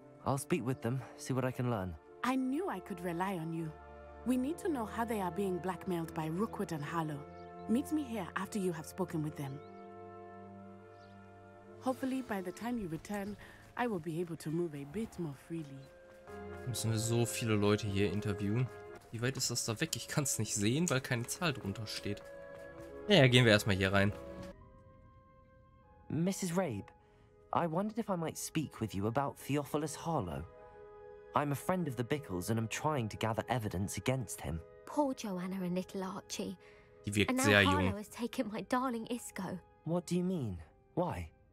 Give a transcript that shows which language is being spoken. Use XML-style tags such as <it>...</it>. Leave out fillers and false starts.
<en>I'll speak with them, see what I can learn. I knew I could rely on you. We need to know how they are being blackmailed by Rookwood and Harlow. Meet me here after you have spoken with them. Hopefully, by the time you return, I will be able to move a bit more freely.</en> <de>Müssen wir so viele Leute hier interviewen? Wie weit ist das da weg? Ich kann es nicht sehen, weil keine Zahl drunter steht. Ja, gehen wir erstmal hier rein.</de> <en>Mrs. Rabe, I wondered if I might speak with you about Theophilus Harlow. I'm a friend of the Bickles and I'm trying to gather evidence against him. Poor Joanna and little Archie.</en> <de>Die wirkt</de> <en>And</en> <de>sehr</de> <en>now</en> <de>jung.</de> <en>Harlow has taken my darling Isco. What do you mean? Why?</en>